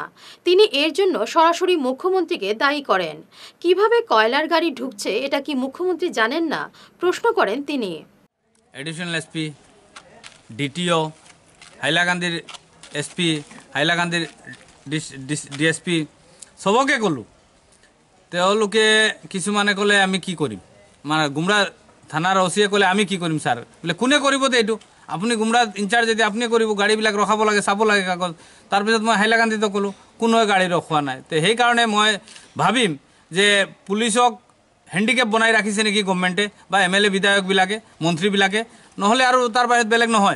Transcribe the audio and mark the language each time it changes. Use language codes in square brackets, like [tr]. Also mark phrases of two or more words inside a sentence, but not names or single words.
[bn] তিনি এর জন্য সরাসরি মুখ্যমন্ত্রীকে দায়ী করেন। কিভাবে কয়লার গাড়ি ঢুকছে এটা কি মুখ্যমন্ত্রী জানেন না? প্রশ্ন করেন তিনি। [as] এডিশনাল এসপি, ডিটিও, হাইলাকান্দির এসপি, হাইলাকান্দির ডিএসপি সবকে কলো, তেওঁলোকে কিছুমানে ক'লে আমি কি কৰিম, মানে গুমৰা থানাৰ অচিয়ে ক'লে আমি কি কৰিম ছাৰ, বোলে কোনে কৰিব দে এইটো, আপুনি গুমৰা ইনচাৰ্জ যদি আপুনি কৰিব, গাড়ীবিলাক ৰখাব লাগে, চাব লাগে কাগজ। তাৰপিছত মই হাইলাকান্দিতো ক'লোঁ কোনোৱে গাড়ী ৰখোৱা নাই। তো সেইকাৰণে মই ভাবিম যে পুলিচক হেণ্ডিকেপ বনাই ৰাখিছে নেকি গভৰ্ণমেণ্টে বা MLA বিধায়কবিলাকে, মন্ত্ৰীবিলাকে, নহ'লে আৰু তাৰ বাহিৰত বেলেগ নহয়।